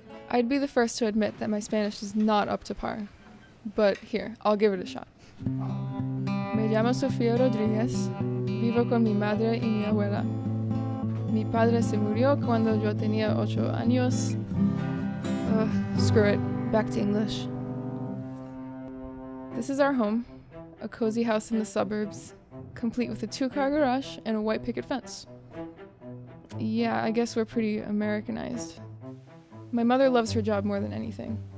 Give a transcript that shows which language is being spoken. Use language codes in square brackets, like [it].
[en] I'd be the first to admit that my Spanish is not up to par, but here, I'll give it a shot. [es] Me llamo Sophia Rodriguez, vivo con mi madre y mi abuela. Mi padre se murió cuando yo tenía 8 años. [en] Screw it, back to English. This is our home, a cozy house in the suburbs, complete with a 2-car garage and a white picket fence. Yeah, I guess we're pretty Americanized. My mother loves her job more than anything.